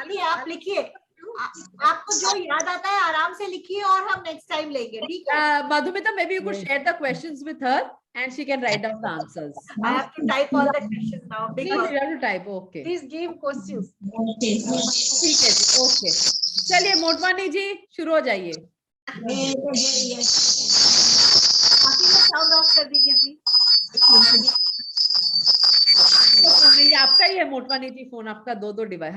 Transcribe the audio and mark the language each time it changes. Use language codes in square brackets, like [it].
[hi] आप लिखिए, आपको जो याद आता है आराम से लिखिए। लिखिए और हम नेक्स्ट टाइम लेंगे, ठीक है? [en] Madhumita, maybe you could share the questions with her and she can write down the answers. I have to type all the questions now. Big Please, one. you have to type. Okay. Please give questions. [hi] ठीक है जी. Okay. चलिए मोटवानी जी शुरू हो जाइए. Sound of कर दीजिए please. ये आपका ही है मोटवानी जी फोन, आपका दो डिवाइस.